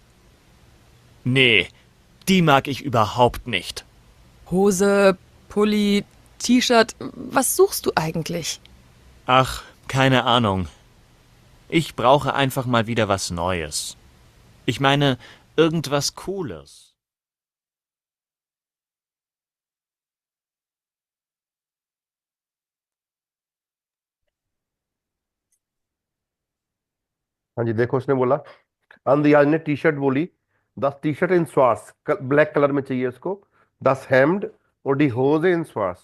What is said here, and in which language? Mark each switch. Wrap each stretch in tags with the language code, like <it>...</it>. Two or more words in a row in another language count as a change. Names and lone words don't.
<de>Nee, die mag ich überhaupt nicht. Hose, Pulli, T-Shirt, was suchst du eigentlich? Ach, keine Ahnung. Ich brauche einfach mal wieder was Neues. Ich meine, irgendwas Cooles.</de> <hi>हाँ जी देखो, उसने बोला, अंदयाज ने टी शर्ट बोली, 10</hi> <de>T-Shirt in Schwarz,</de> <en>black color</en> <hi>में चाहिए उसको, 10 हेम्ड और</hi> <de>die Hose in Schwarz.</de>